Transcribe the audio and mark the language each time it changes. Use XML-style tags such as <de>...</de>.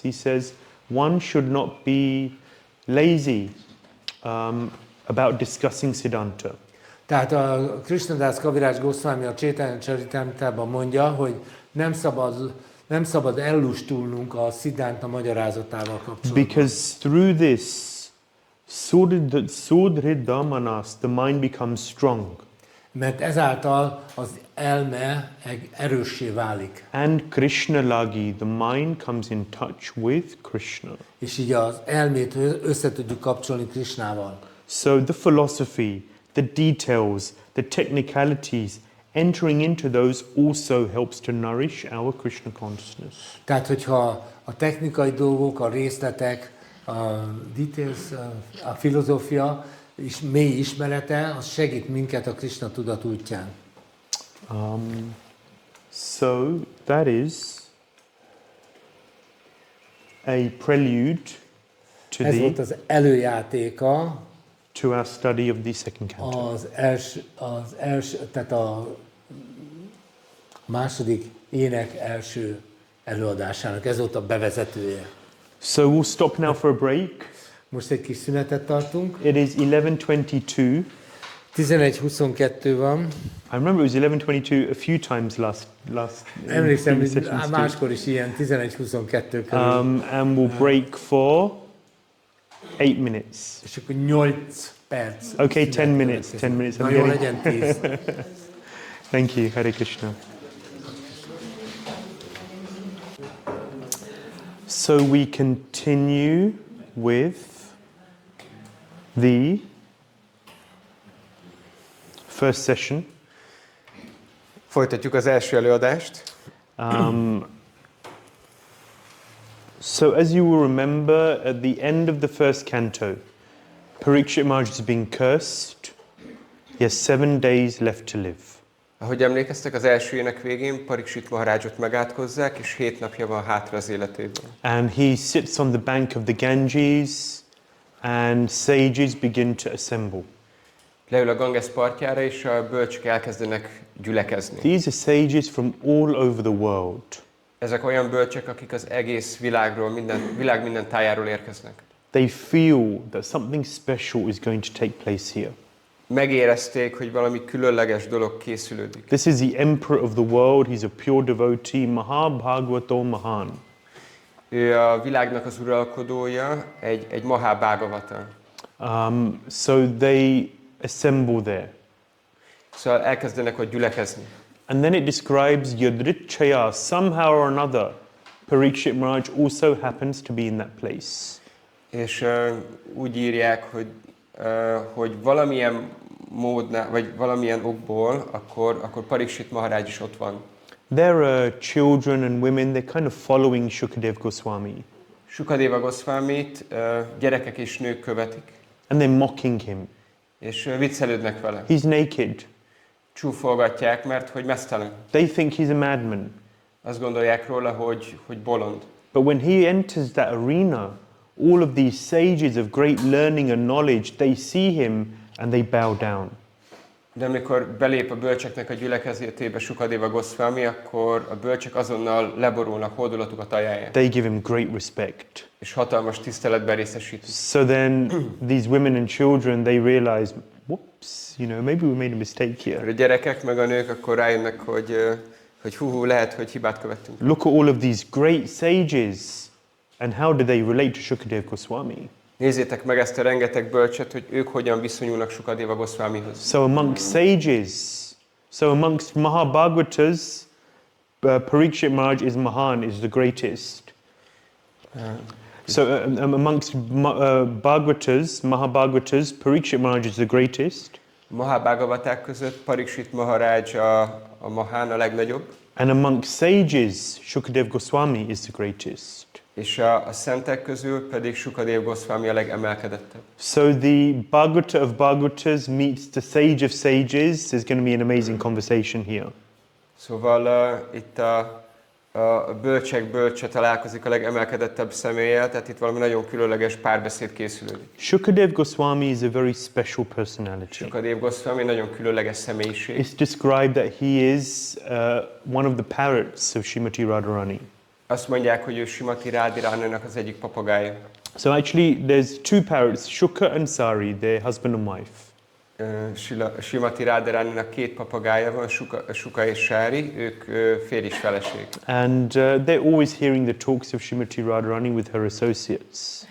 <en>He says, one should not be lazy about discussing Siddhanta.</en> <hu>Tehát a Krishnadas Kaviraj Goswami a Chaitanya Charitamritában mondja, hogy nem szabad ellustulnunk a Siddhanta magyarázatával kapcsolatban.</hu> <en>Because through this sudridamanas, the mind becomes strong.</en> <hu>Mert ezáltal az elme erőssé válik.</hu> <en>And Krishna lagi, the mind comes in touch with Krishna.</en> <hu>És így az elmét össze tudjuk kapcsolni Krishnával.</hu> <en>So the philosophy, the details, the technicalities, entering into those also helps to nourish our Krishna consciousness.</en> <hu>Tehát, hogyha a technikai dolgok, a részletek, a details, a filozófia és mély ismerete, az segít minket a Krishna tudat útján.</hu> <en>So that is a prelude to</en> <hu>Ez volt az előjátéka</hu> <en>to our study of the second canto.</en> <hu>az első, tehát a második ének első előadásának. Ez volt a bevezetője.</hu> <en>So we'll stop now for a break.</en> <hu>Most egy kis szünetet tartunk.</hu> <en>It is 11:22.</en> <hu>11:22 van.</hu> <en>I remember it was 11:22 a few times last</en> <hu>Emlékszem,</hu> <en>few sessions too.</en> <hu>máskor is ilyen 11:22 körül.</hu> <en>And we'll break for 8 minutes.</en> <hu>És akkor 8 perc.</hu> <en>Okay, 10</en> <hu>szünet</hu> <en>minutes.</en> <hu>következik.</hu> <en>10 minutes.</en> <hu>Na jó, legyen 10.</hu> <en>Thank you, Hare Krishna. So we continue with the first session.</en> <hu>Folytatjuk az első előadást.</hu> <en>So as you will remember, at the end of the first canto, Parikshit Maharaj is being cursed. He has 7 days left to live.</en> <hu>Ahogy emlékeztek, az első ének végén Parikshit Maharajot megátkozzák, és 7 napja van hátra az életéből.</hu> <en>And he sits on the bank of the Ganges, and sages begin to assemble.</en> <hu>Leül a Ganges partjára, és a bölcsök elkezdenek gyülekezni.</hu> <en>These are sages from all over the world.</en> <hu>Ezek olyan bölcsök, akik az egész világról, világ minden tájáról érkeznek.</hu> <en>They feel that something special is going to take place here.</en> <hu>Megérezték, hogy valami különleges dolog készülődik.</hu> <en>This is the emperor of the world. He's a pure devotee, Mahabhagavato Mahan.</en> <hu>Ő a világnak az uralkodója, egy Mahabhāgavatam.</hu> <en>So they assemble there.</en> <hu>Szóval elkezdenek ott gyülekezni.</hu> <en>And then it describes Yadrichaya, somehow or another. Parikshit Maharaj also happens to be in that place.</en> <hu>És úgy írják, hogy valamilyen módnál, vagy valamilyen okból, akkor Parikshit Maharaj is ott van.</hu> <en>There are children and women, they're kind of following Shukadev Goswami.</en> <hu>Sukadeva Goswamit gyerekek és nők követik,</hu> <en>And they're mocking him.</en> <hu>és viccelődnek vele.</hu> <en>He's naked.</en> <hu>Csúfolgatják, mert hogy meztelen.</hu> <en>They think he's a madman.</en> <hu>Azt gondolják róla, hogy bolond.</hu> <en>But when he enters that arena, all of these sages of great learning and knowledge, they see him and they bow down.</en> <hu>De amikor belép a bölcseknek a gyülekezetébe Sukadeva Goswami, akkor a bölcsek azonnal leborulnak hódolatukat ajánlják.</hu> <en>They give him great respect.</en> <hu>És hatalmas tiszteletben részesítik.</hu> <en>So then these women and children, they realize whoops, maybe we made a mistake here.</en> <hu>A gyerekek meg a nők akkor rájönnek, hogy hú, lehet, hogy hibát követtünk.</hu> <en>Look at all of these great sages, and how do they relate to Shukadev Goswami?</en> <hu>Nézzétek meg ezt a rengeteg bölcset, hogy ők hogyan viszonyulnak Sukadeva Goswamihoz.</hu> <en>So amongst sages, so amongst Mahabhagavatas, Parikshit Maharaj is Mahan, is the greatest. So amongst Bhagavatas, Mahabhagavatas, Parikshit Maharaj is the greatest.</en> <hu>Mahabhagavaták között Parikshit Maharaj a Mahán, a legnagyobb.</hu> <en>And amongst sages, Shukadev Goswami is the greatest.</en> <hu>És a szentek közül pedig Shukadev Goswami a legemelkedettebb.</hu> <en>So the Bhagavata of Bhagavatas meets the sage of sages. There's going to be an amazing conversation here.</en> <hu>Szóval itt a bölcsek bölcse találkozik a legemelkedettebb személlyel, tehát itt valami nagyon különleges párbeszéd készülődik.</hu> <en>Shukadev Goswami is a very special personality.</en> <hu>Shukadev Goswami nagyon különleges személyiség.</hu> <en>It's described that he is one of the parrots of Srimati Radharani.</en> <hu>Azt mondják, hogy ő Srimati Radharaninak az egyik papagája.</hu> <en>So actually there's two parrots, Shuka and Sari, they're husband and wife.</en> <hu>Srimati Radharaninak két papagája van, Shuka és Sári, ők férj és feleség.</hu> <en>And they're always hearing the talks of Srimati Radharani with her associates.</en>